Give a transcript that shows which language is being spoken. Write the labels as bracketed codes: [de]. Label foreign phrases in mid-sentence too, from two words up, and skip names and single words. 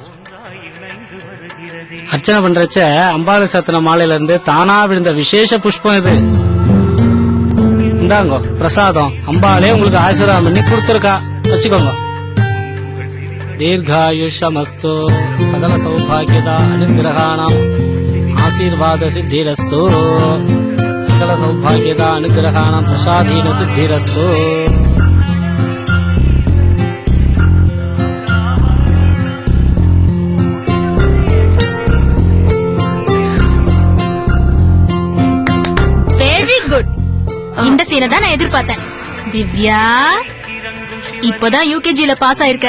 [ta] அர்ச்சனை பண்றச்ச அம்பாளு சத்தின மாலையில இருந்து தானா விழுந்த விசேஷ புஷ்பம் இது. இந்தாங்க பிரசாதம். அம்பாளே உங்களுக்கு ஆசீர்வாதம் பண்ணி கொடுத்துருக்கா, வச்சுக்கோங்க. [sa] दीर्घायुष्यमस्तु सकल सौभाग्यदा अनुग्रहाणाम् आशीर्वाद सिद्धिरस्तु सकल सौभाग्यदा अनुग्रहाणाम् प्रसादीन सिद्धिरस्तु [en] very good. [ta] இந்த சீனை தான் நான் எதிர்பார்த்தேன். திவ்யா இப்பதான் யூகேஜில பாஸ் ஆயிருக்க.